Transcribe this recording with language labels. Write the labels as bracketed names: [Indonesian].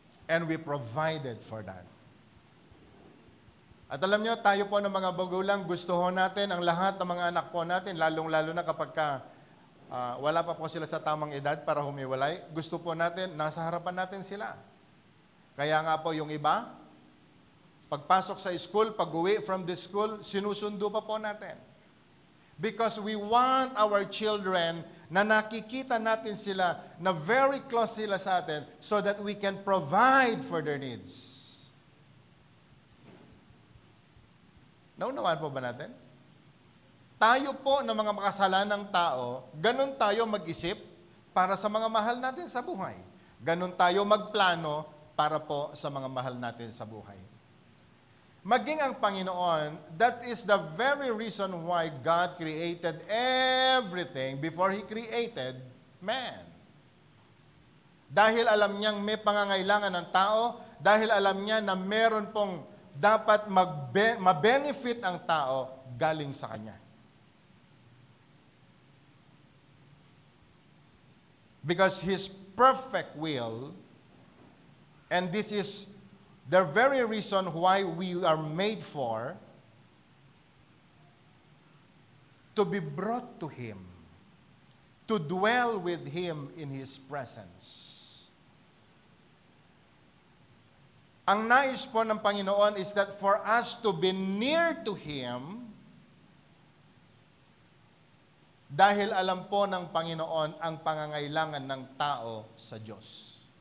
[English] And we provided for that. [Filipino] At alam nyo, tayo po ng mga magulang, gusto ho natin ang lahat ng mga anak po natin, lalong-lalo na kapag wala pa po sila sa tamang edad para humiwalay, gusto po natin, nasa harapan natin sila. Kaya nga po yung iba, pagpasok sa school, pag-uwi [English] from the school, [Filipino] sinusundo pa po natin. [English] Because we want our children [Filipino] na nakikita natin sila, [English] na very close [Filipino] sila sa atin, [English] so that we can provide for their needs. [Filipino] Naunawaan po ba natin? Tayo po na mga makasalanang tao, ganun tayo mag-isip para sa mga mahal natin sa buhay. Ganun tayo magplano para po sa mga mahal natin sa buhay. Maging ang Panginoon, [English] that is the very reason why God created everything before He created man. [Filipino] Dahil alam niyang may pangangailangan ng tao, dahil alam niya na meron pong dapat ma-benefit ang tao galing sa Kanya. [English] Because His perfect will, and this is the very reason why we are made for, to be brought to Him, to dwell with Him in His presence. [Filipino] Ang nais po ng Panginoon [English] is that for us to be near to Him, [Filipino] dahil alam po ng Panginoon ang pangangailangan ng tao sa Diyos.